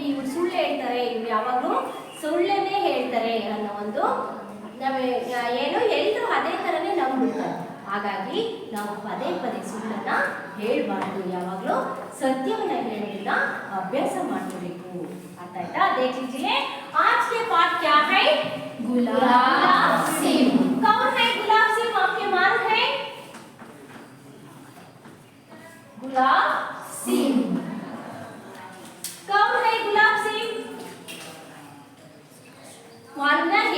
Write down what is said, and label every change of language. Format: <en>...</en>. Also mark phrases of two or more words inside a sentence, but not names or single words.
<kn>ಇವ್ರು ಸುಳ್ಳು ಹೇಳ್ತಾರೆ, ಇವ್ರು ಯಾವಾಗಲೂ ಸುಳ್ಳನ್ನೇ ಹೇಳ್ತಾರೆ ಅನ್ನೋ ಒಂದು ಎಲ್ಲರೂ ಅದೇ ತರನೇ ನಂಬಿಡ್ತಾರೆ. ಹಾಗಾಗಿ ನಾವು ಪದೇ ಪದೇ ಸುಳ್ಳನ್ನ ಹೇಳ್ಬಾರ್ದು, ಯಾವಾಗಲೂ ಸತ್ಯವನ್ನ ಹೇಳೋದನ್ನ ಅಭ್ಯಾಸ ಮಾಡಬೇಕು. ಅರ್ಥ ಆಯ್ತಾ?</kn> <hi>देख लीजिए आज के पाठ क्या है, गुलाब सिंह। कौन है गुलाब सिंह? आपके मालूम है? गुलाब सिंह कौन है? गुलाब सिंह मालूम नहीं?</hi>